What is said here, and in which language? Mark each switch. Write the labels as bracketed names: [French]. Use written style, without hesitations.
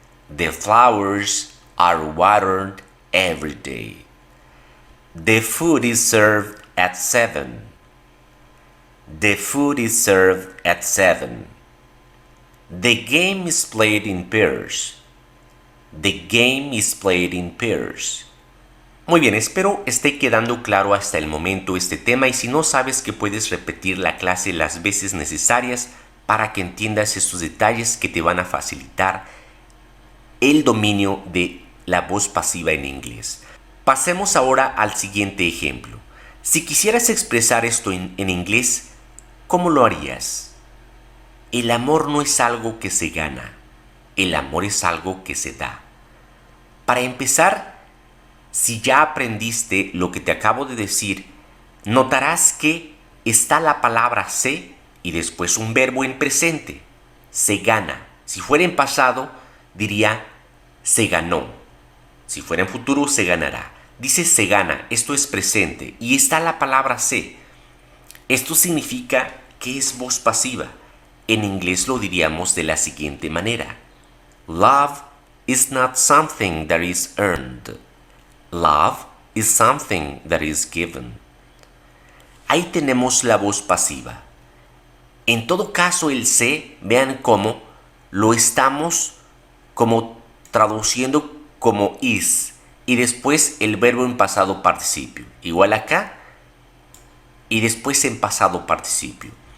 [English] The flowers are watered every day. The food is served at 7. The food is served at 7. The game is played in pairs. The game is played in pairs. [Spanish] Muy bien, espero esté quedando claro hasta el momento este tema y si no sabes que puedes repetir la clase las veces necesarias para que entiendas estos detalles que te van a facilitar el dominio de la voz pasiva en inglés. Pasemos ahora al siguiente ejemplo. Si quisieras expresar esto en inglés, ¿cómo lo harías? El amor no es algo que se gana, el amor es algo que se da. Para empezar, si ya aprendiste lo que te acabo de decir, notarás que está la palabra se y después un verbo en presente. Se gana. Si fuera en pasado, diría se ganó. Si fuera en futuro, se ganará. Dice se gana, esto es presente y está la palabra se. Esto significa que es voz pasiva. En inglés lo diríamos de la siguiente manera. [English] Love is not something that is earned. Love is something that is given. [Spanish] Ahí tenemos la voz pasiva. En todo caso, el se, vean cómo lo estamos como traduciendo como is y después el verbo en pasado participio. Igual acá y después en pasado participio.